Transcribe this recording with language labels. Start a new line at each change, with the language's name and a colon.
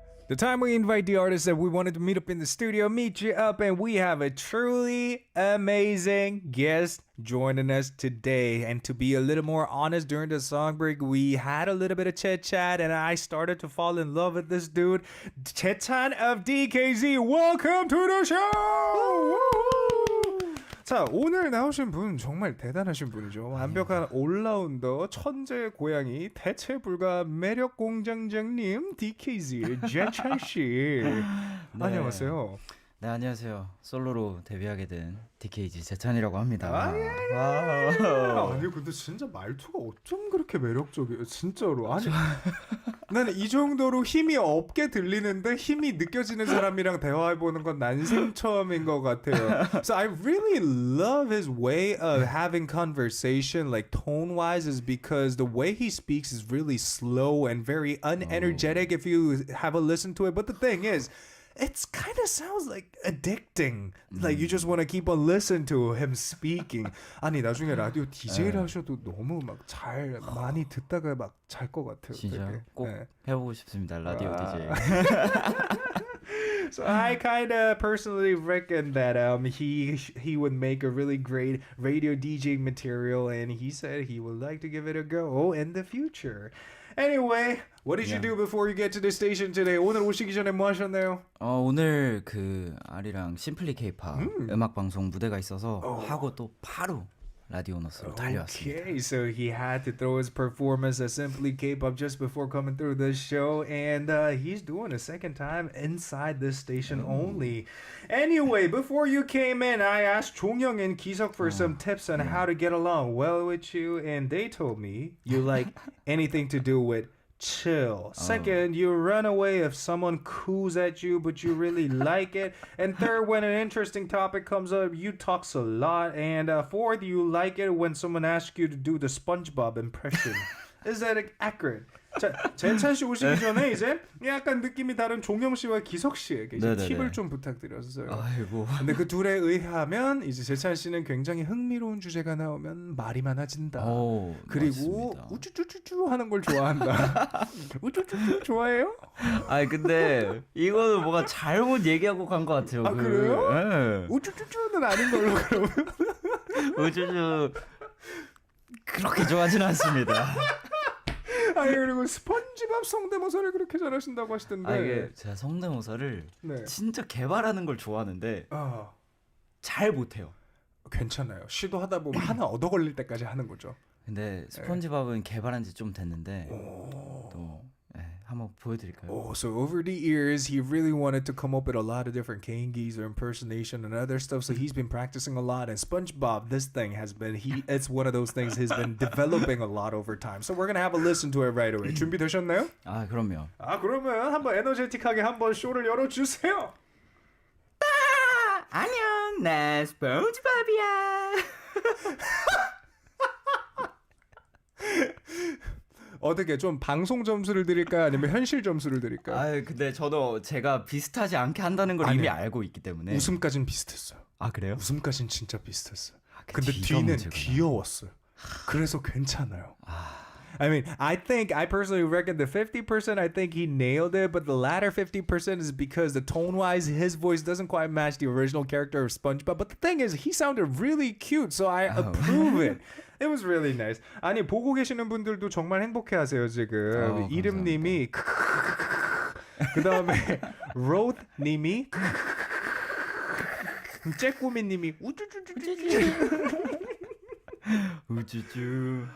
English: The time we invite the artists that we wanted to meet up in the studio, meet you up, and we have a truly amazing guest joining us today. And to be a little more honest, during the song break, we had a little bit of chit chat, and I started to fall in love with this dude, Chaechan of DKZ. Welcome to the show!
Korean: 자, 오늘 나오신 분 정말 대단하신 분이죠. 완벽한 올라운더, 천재 고양이, 대체불가 매력 공장장님 DKZ 재찬 씨. 네. 안녕하세요. 네, 안녕하세요. 솔로로 데뷔하게 된 DKG 재찬이라고 합니다. 아니 근데 진짜 말투가 어쩜 그렇게 매력적이에요, 진짜로. 아니 나는 이 정도로 힘이 없게 들리는데 힘이 느껴지는 사람이랑 대화해보는 건 난생 처음인 것 같아요.
English: So I really love his way of having conversation, like tone-wise, is because the way he speaks is really slow and very unenergetic if you have a listen to it. But the thing is, it kind of sounds like addicting. Like you just want to keep on listening to him speaking.
Korean: 아니 나중에 라디오 DJ를 하셔도 너무 막 잘 많이 듣다가 막 잘 것 같아요. 진짜 되게. 꼭 네. 해보고 싶습니다. 라디오 DJ.
English: So I kind of personally reckon that he would make a really great radio DJ material, and he said he would like to give it a go in the future. Anyway, what did you do before you get to the station today?
Korean: 오늘 오시기 전에 뭐 하셨나요? 오늘 그 아리랑 심플리 K-팝 음악 방송 무대가 있어서 하고 또 바로 라디온어스로 달려왔습니다.
English: Okay, so he had to throw his performance as Simply K-pop just before coming through the show, and he's doing a second time inside this station only. Anyway, before you came in, I asked Chongyoung and Kisok for some tips on how to get along well with you, and they told me you like anything to do with chill. Second, you run away if someone coos at you, but you really like it. And third, when an interesting topic comes up, you talks a lot. And fourth, you like it when someone asks you to do the SpongeBob impression. Is that accurate?
Korean: 자, 재찬 씨 오시기 전에 이제 약간 느낌이 다른 종영 씨와 기석 씨에게 이제 네네네. 팁을 좀 부탁드렸어요. 아이고. 근데 그 둘에 의하면 이제 재찬 씨는 굉장히 흥미로운 주제가 나오면 말이 많아진다. 그리고 맞습니다. 우쭈쭈쭈쭈 하는 걸 좋아한다. 우쭈쭈쭈 좋아해요? 아니 근데 이거는 뭐가 잘못 얘기하고 간 것 같아요. 아, 그래요? 네. 우쭈쭈쭈는 아닌 걸로 그러면. 우쭈쭈 그렇게 좋아하진 않습니다. 아니 그리고 스펀지밥 성대모사를 그렇게 잘하신다고 하시던데. 아 이게 제가 성대모사를 네. 진짜 개발하는 걸 좋아하는데 잘 못해요. 괜찮아요. 시도하다 보면 하나 얻어 걸릴 때까지 하는 거죠. 근데 스폰지밥은 개발한 지 좀 됐는데 또 한번 보여드릴까요?
English: Oh, so over the years, he really wanted to come up with a lot of different Kangies or impersonation and other stuff. So he's been practicing a lot. And SpongeBob, this thing has been, it's one of those things he's been developing a lot over time. So we're going to have a listen to it right away.
Korean: 준비되셨나요? 아 그럼요. 아, 그러면 한번 에너제틱하게 한번 쇼를 열어주세요. 안녕 나 스폰지밥이야. 어떻게 좀 방송 점수를 드릴까요? 아니면 현실 점수를 드릴까요? 아 근데 저도 제가 비슷하지 않게 한다는 걸 이미 알고 있기 때문에 웃음까진 비슷했어요. 아 그래요? 웃음까진 진짜 비슷했어요. 그 근데 뒤가 뒤는 문제구나. 귀여웠어요. 그래서 괜찮아요.
English: I mean, I personally reckon the 50% I think he nailed it, but the latter 50% is because the tone-wise, his voice doesn't quite match the original character of SpongeBob. But the thing is, he sounded really cute, so I approve it. It was really nice.
Korean: 아니 보고 계시는 분들도 정말 행복해하세요 지금. 이름님이 그 다음에 로드님이 째꾸미님이 우쭈쭈쭈쭈. 우쭈쭈.